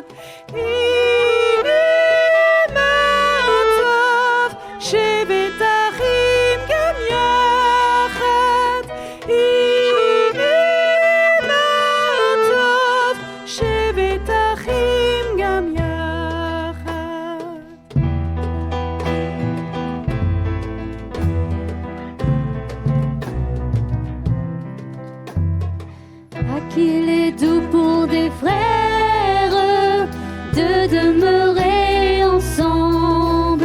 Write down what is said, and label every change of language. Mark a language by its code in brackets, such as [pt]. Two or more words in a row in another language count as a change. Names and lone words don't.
[he] הנה מה טוב, שבת אחים גם יחד. הנה מה טוב, שבת אחים גם יחד. [fr] Ah, qu'il est doux pour des frères de demeurer ensemble.